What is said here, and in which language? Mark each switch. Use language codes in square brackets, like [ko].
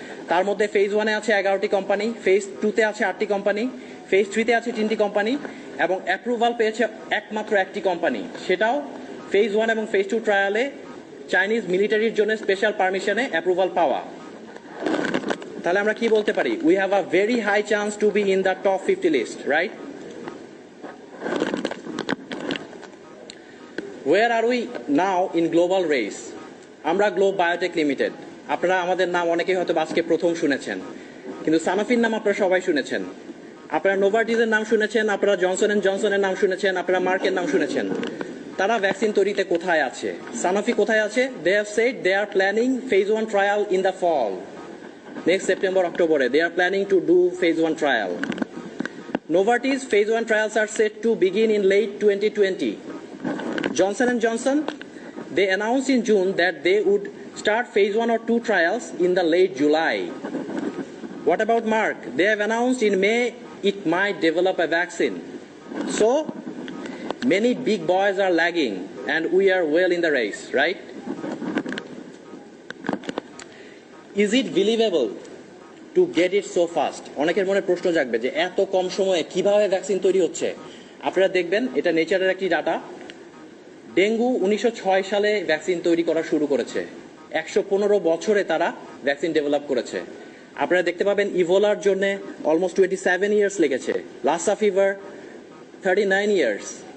[bn] তার মধ্যে ফেজ 1-এ আছে 11টি কোম্পানি, ফেজ 2-তে আছে 8টি কোম্পানি, ফেজ 3-তে আছে 3টি কোম্পানি এবং অ্যাপ্রুভাল পেয়েছে একমাত্র একটি কোম্পানি, সেটাও ফেজ 1 এবং ফেজ 2 ট্রায়ালে চাইনিজ মিলিটারির জন্য স্পেশাল পারমিশনে অ্যাপ্রুভাল পাওয়া। তাহলে আমরা কি বলতে পারি? [en] We have a very high chance to be in the top 50 list, right? Where are we now in global race? [bn] আমরা গ্লোব বায়োটেক লিমিটেড। আপনারা আমাদের নাম অনেকেই হয়তো আজকে প্রথম শুনেছেন, কিন্তু সানোফির নাম আপনারা সবাই শুনেছেন, আপনারা নোভার্টিসের নাম শুনেছেন, আপনারা জনসন এন্ড জনসনের নাম শুনেছেন, আপনারা মার্কের নাম শুনেছেন। তারা ভ্যাকসিন তৈরিতে কোথায় আছে? সানোফি কোথায় আছে? [en] They have said they are planning phase 1 trial in the fall. Next September, October, they are planning to do phase 1 trial. Novartis phase 1 trials are set to begin in late 2020. Johnson & Johnson, they announced in June that they would start phase 1 or 2 trials in the late July. What about Merck? They have announced in May it might develop a vaccine. So, many big boys are lagging and we are well in the race, right? Is it believable to get it so fast? [bn] অনেকের মনে প্রশ্ন জাগবে যে এত কম সময়ে কিভাবে vaccine তৈরি হচ্ছে। আপনারা দেখবেন এটা নেচারের একটি ডাটা। ডেঙ্গু 1906 সালে ভ্যাকসিন তৈরি করা শুরু করেছে, 115 বছরে তারা ভ্যাকসিন ডেভেলপ করেছে। আপনারা দেখতে পাবেন ইভোলার জন্য অলমোস্ট 27 ইয়ার্স লেগেছে, লাসা ফিভার 39 ইয়ার্স।